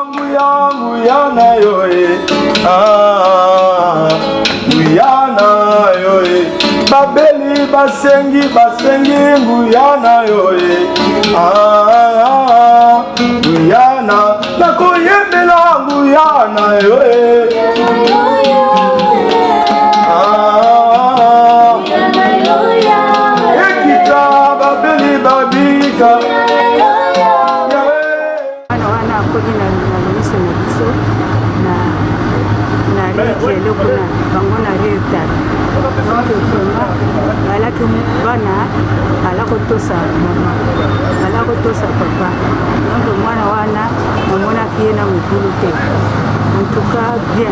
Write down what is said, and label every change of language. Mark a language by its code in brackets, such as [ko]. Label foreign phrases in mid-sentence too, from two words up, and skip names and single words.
[ln] Nguyana yoe, Nguyana yoe, Babeli basengi Nguyana yoe, Nguyana, nakoyembela Nguyana yoe, Ekita Babeli babika. Bana ala kotosa mama ala kotosa papa donc mwana wana mamona kiena mukulu te [fr] en tout cas bien